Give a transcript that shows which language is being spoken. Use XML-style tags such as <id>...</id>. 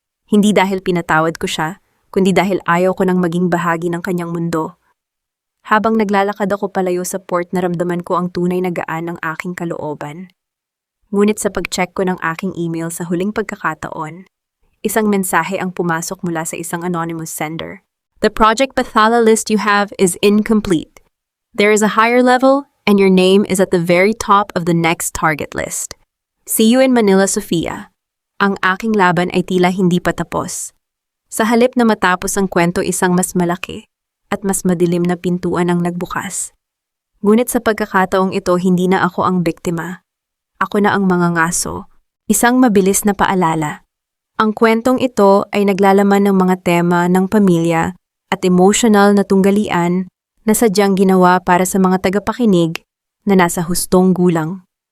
<tl>Hindi dahil pinatawad ko siya, kundi dahil ayaw ko nang maging bahagi ng kanyang mundo. Habang naglalakad ako palayo sa port, naramdaman ko ang tunay na gaan ng aking kalooban. Ngunit sa pag-check ko ng aking email sa huling pagkakataon, isang mensahe ang pumasok mula sa isang anonymous sender.</tl> <en>The Project Bathala list you have is incomplete. There is a higher level, and your name is at the very top of the next target list. See you in Manila, Sofia.</en> <tl>Ang aking laban ay tila hindi pa tapos. Sa halip na matapos ang kwento, isang mas malaki at mas madilim na pintuan ang nagbukas. Ngunit sa pagkakataong ito, hindi na ako ang biktima. Ako na ang mangangaso. Isang mabilis na paalala. Ang kwentong ito ay naglalaman ng mga tema ng pamilya at emotional na tunggalian na sadyang ginawa para sa mga tagapakinig na nasa hustong gulang.</tl>